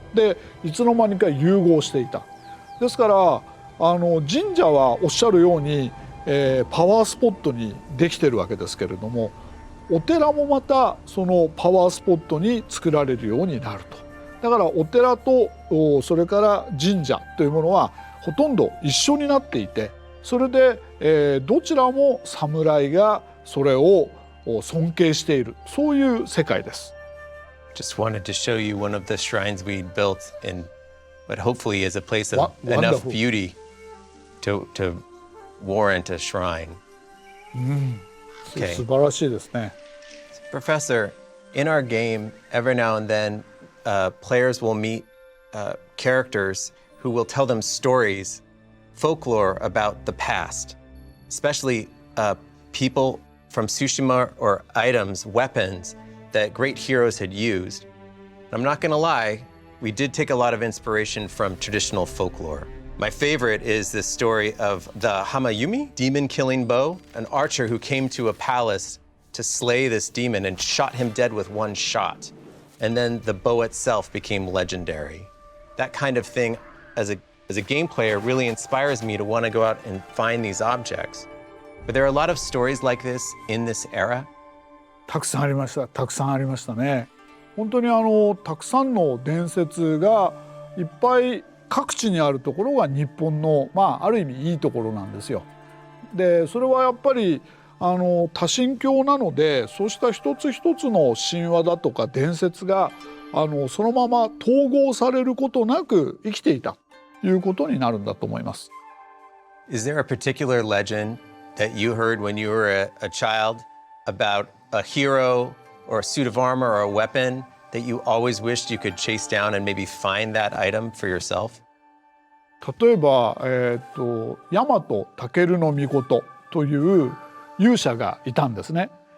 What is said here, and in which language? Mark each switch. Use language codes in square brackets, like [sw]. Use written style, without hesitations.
[ja] でいつの間にか融合していた。ですから神社はおっしゃるように、パワースポットにできてるわけですけれども、お寺もまたそのパワースポットに作られるようになると。だからお寺とそれから神社というものはほとんど一緒になっていて、それで、どちらも侍がそれを尊敬している、そういう世界です。 [en] Just wanted to show you one of the shrines we built in what hopefully is a place of enough beauty to warrant a shrine. Okay. [ja] 素晴らしいですね。 [en] Professor, in our game, every now and then, players will meet characters who will tell them stories, folklore about the past, especially people from Tsushima or items, weapons that great heroes had used. I'm not going to lie, we did take a lot of inspiration from traditional folklore. My favorite is this story of the Hamayumi, demon-killing bow, an archer who came to a palace to slay this demon and shot him dead with one shot. And then the bow itself became legendary. That kind of thing, as a game player, really inspires me to want to go out and find these objects. But there are a lot of stories like this in this era. [ja] たくさんありました。たくさんありましたね。本当にたくさんの伝説がいっぱい各地にあるところが日本のある意味いいところなんですよ。でそれはやっぱり多神教なので、そうした一つ一つの神話だとか伝説がそのまま統合されることなく生きていたということになるんだと思います。 [en] Is there a particular legend that you heard when you were a child about a hero or a suit of armor or a weapon that you always wished you could chase down and maybe find that item for yourself? [ja] 例えば、大和尊命という勇者がいたんですね。